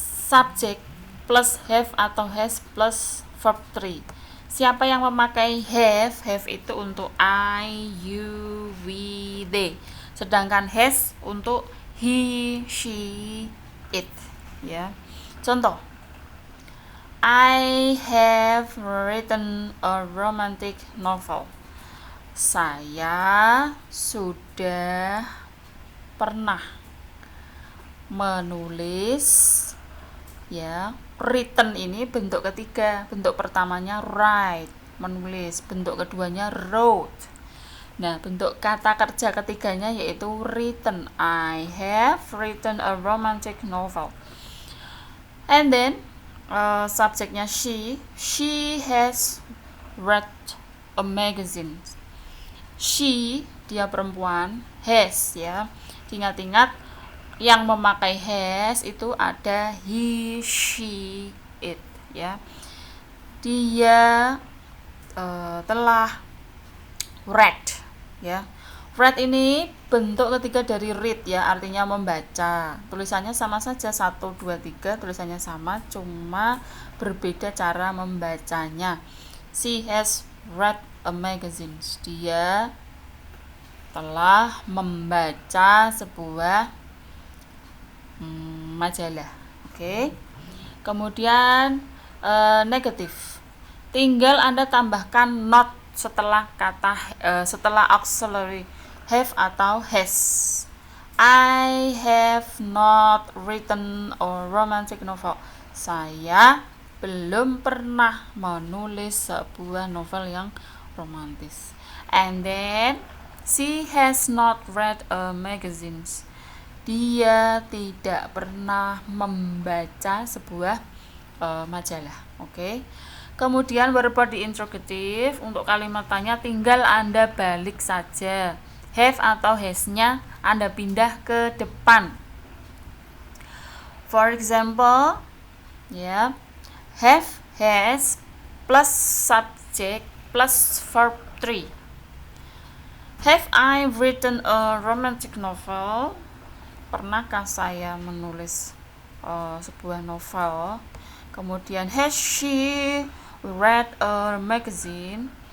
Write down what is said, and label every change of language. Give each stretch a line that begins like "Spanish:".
English: Subject plus have atau has plus verb 3.
Indonesian: Siapa yang memakai have? Have itu untuk I, you, we, they. Sedangkan has untuk he, she, it. Ya, contoh,
English: I have written a romantic novel.
Indonesian: Saya sudah pernah menulis, ya. Written ini bentuk ketiga. Bentuk pertamanya write, menulis. Bentuk keduanya wrote. Nah, bentuk kata kerja ketiganya yaitu written.
English: I have written a romantic novel. And then subjeknya she has read a magazine.
Indonesian: She, dia perempuan, has ya. Ingat-ingat yang memakai has itu ada he, she, it ya. Dia telah read ya. Read ini bentuk ketiga dari read ya, artinya membaca. Tulisannya sama saja, 1, 2, 3, tulisannya sama, cuma berbeda cara membacanya.
English: She has read a magazine.
Indonesian: Dia telah membaca sebuah majalah. Oke. Kemudian negatif. Tinggal Anda tambahkan not setelah kata setelah auxiliary have atau has.
English: I have not written a romantic novel.
Indonesian: Saya belum pernah menulis sebuah novel yang romantis.
English: And then she has not read a magazine.
Indonesian: Dia tidak pernah membaca sebuah majalah. Oke. Kemudian verb di interrogative, untuk kalimat tanya tinggal Anda balik saja. Have atau has-nya Anda pindah ke depan.
English: For example, ya, have, has plus subject plus verb 3. Have I written a romantic novel?
Indonesian: Pernahkah saya menulis sebuah novel?
English: Kemudian has she read a magazine?